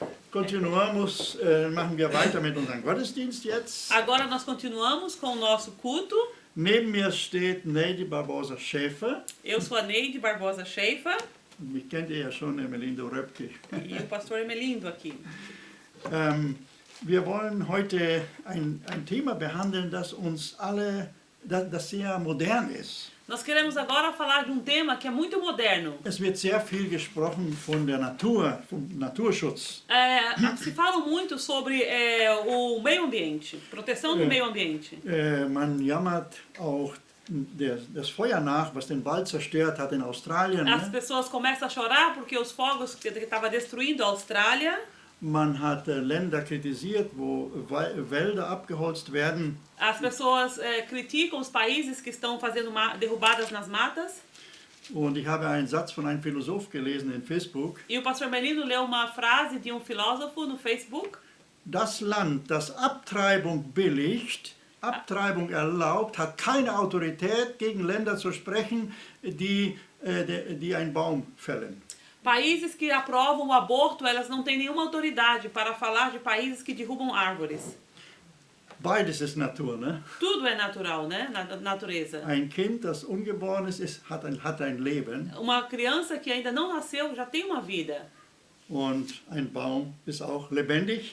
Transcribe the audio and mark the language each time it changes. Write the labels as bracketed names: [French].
[Portuguese] Continuamos, [German] machen wir weiter mit unserem Gottesdienst jetzt. [Portuguese] Agora nós continuamos com o nosso culto. [German] Neben mir steht Neide Barbosa Schäfer. [Portuguese] Eu sou a Neide Barbosa Schäfer. [German] Mich kennt ihr ja schon, Emelindo Röpke. [Portuguese] E o pastor Emelindo aqui. [German] Wir wollen heute ein Thema behandeln, das uns alle, das sehr modern ist. [Portuguese] Nós queremos agora falar de um tema que é muito moderno. [German] Es wird sehr viel gesprochen von der Natur, vom Naturschutz. [Portuguese] Se fala muito sobre o meio ambiente, proteção do meio ambiente. [German] Man jammert auch das Feuer nach, was den Wald zerstört hat in Australien. [Portuguese] As pessoas começam a chorar porque os fogos que estavam destruindo a Austrália. [German] Man hat Länder kritisiert, wo Wälder abgeholzt werden. [Portuguese] As pessoas criticam os países que estão fazendo derrubadas nas matas. [German] Und ich habe einen Satz von einem Philosoph gelesen in Facebook. [Portuguese] E o pastor Melino leu uma frase de um filósofo no Facebook. [German] Das Land, das Abtreibung billigt, Abtreibung erlaubt, hat keine Autorität, gegen Länder zu sprechen, die einen Baum fällen. [Portuguese] Países que aprovam o aborto, elas não têm nenhuma autoridade para falar de países que derrubam árvores. [German] Beides ist Natur, ne? [Portuguese] Tudo é natural, né? Na natureza. [German] Ein Kind, das ungeboren ist, hat ein Leben. [Portuguese] Uma criança que ainda não nasceu já tem uma vida. [German] Und ein Baum ist auch lebendig.